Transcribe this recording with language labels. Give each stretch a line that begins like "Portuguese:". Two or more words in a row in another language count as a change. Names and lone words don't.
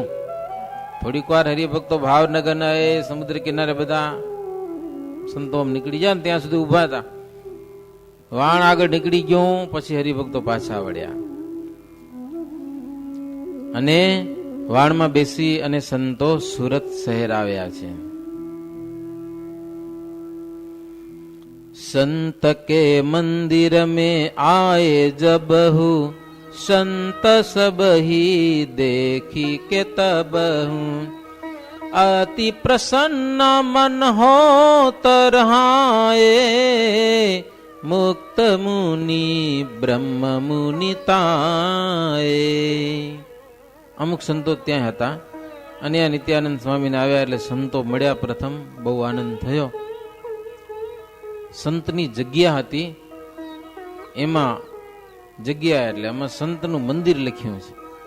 Gujarati: થોડીક વાર હરિભક્તો ભાવનગરના એ સમુદ્ર કિનારે બધા સંતો નીકળી જાય ને ત્યાં સુધી ઉભા હતા. વાણ આગળ નીકળી ગયું, પછી હરિભક્તો પાછા વળ્યા અને વાણમાં બેસી અને સંતો સુરત શહેર આવ્યા છે.
Hindi: संत के मंदिर में आए जब हूँ, संत सब ही देखी के तब हूँ. अति प्रसन्न मन हो तरहाए, मुक्त मुनि ब्रह्म मुनि ताए.
Gujarati: અમુક સંતો ત્યાં હતા અને આ નિત્યાનંદ સ્વામીને આવ્યા એટલે સંતો મળ્યા. પ્રથમ બહુ આનંદ થયો. સંતની જગ્યા હતી, એમાં જગ્યા એટલે એમાં સંતનું મંદિર લખ્યું છે.